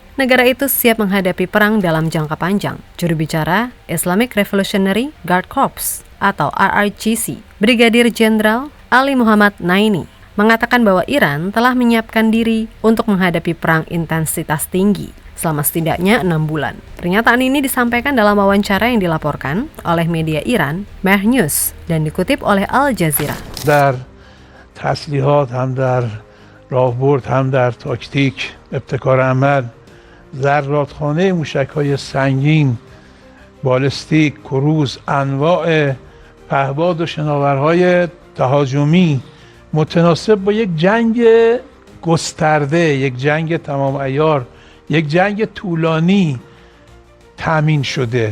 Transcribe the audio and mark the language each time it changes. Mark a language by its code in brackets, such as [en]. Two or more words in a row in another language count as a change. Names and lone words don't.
[id] Negara itu siap menghadapi perang dalam jangka panjang. Juru bicara Islamic Revolutionary Guard Corps atau IRGC, Brigadir Jenderal Ali Muhammad Naini, mengatakan bahwa Iran telah menyiapkan diri untuk menghadapi perang intensitas tinggi selama setidaknya 6 bulan. Pernyataan ini disampaikan dalam wawancara yang dilaporkan oleh media Iran, Mehr News, dan dikutip oleh Al Jazeera. [fa] تسلیحات هم در راهبرد هم در تاکتیک، ابتکار عمل، ذراتخانه موشک‌های سنگین، بالستیک، کروز، انواع پهباد و شناورهای تهاجمی متناسب با یک جنگ گسترده، یک جنگ تمام عیار، یک جنگ طولانی تامین شده.